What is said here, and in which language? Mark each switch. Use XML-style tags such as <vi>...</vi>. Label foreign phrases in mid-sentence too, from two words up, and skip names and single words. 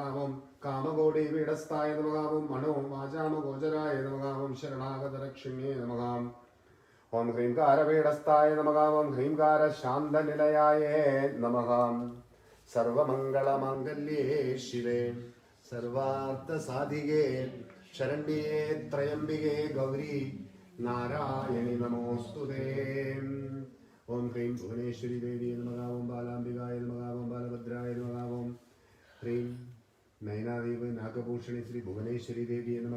<sa>ഓം കാമകോടിപീഠസ്ഥായ നമഃ. ഓം മനോവാചാമഗോചരായ നമഃ. ഓം ശരണാഗതരക്ഷിണ്യേ നമഃ. ഓം ഹ്രീംകാരപീഠസ്ഥായ നമഃ. ഓം ഹ്രീംകാരശാന്തനിലയായ നമഃ. സർവമംഗളമാംഗല്യേ ശിവേ സർവാർത്ഥസാധികേ शरण्ये त्र्यम्बिके गौरी नारायणि नमोऽस्तुते। ओम क्रीं भुवनेश्वरी देवी नमः। ओम बालाम्बिकाय नमः। ओम बालभद्राय नमः। ओम ह्रीं नयनादेवी नागभूषणे श्री भुवनेश्वरी देवी नमः।</sa>